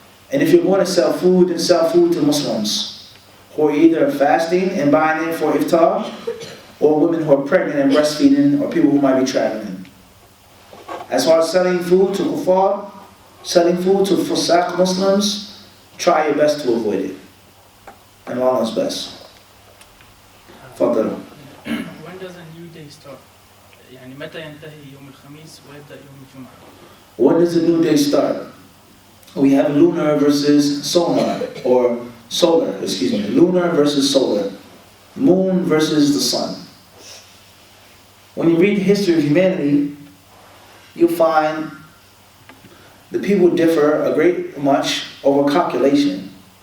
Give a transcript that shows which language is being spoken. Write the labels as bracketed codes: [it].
[en] And if you're going to sell food, then sell food to Muslims who are either fasting and buying it for iftar, or women who are pregnant and breastfeeding, or people who might be traveling. As far as selling food to kuffar, selling food to fusaq Muslims, try your best to avoid it. And Allah knows best. Fadl. When does a new day start? [ar] يعني متى ينتهي يوم الخميس ويبدأ يوم الجمعة? [en] When does a new day start? We have lunar versus solar, or solar, excuse me, lunar versus solar, moon versus the sun. When you read the history of humanity, you'll find the people differ a great much over calculation.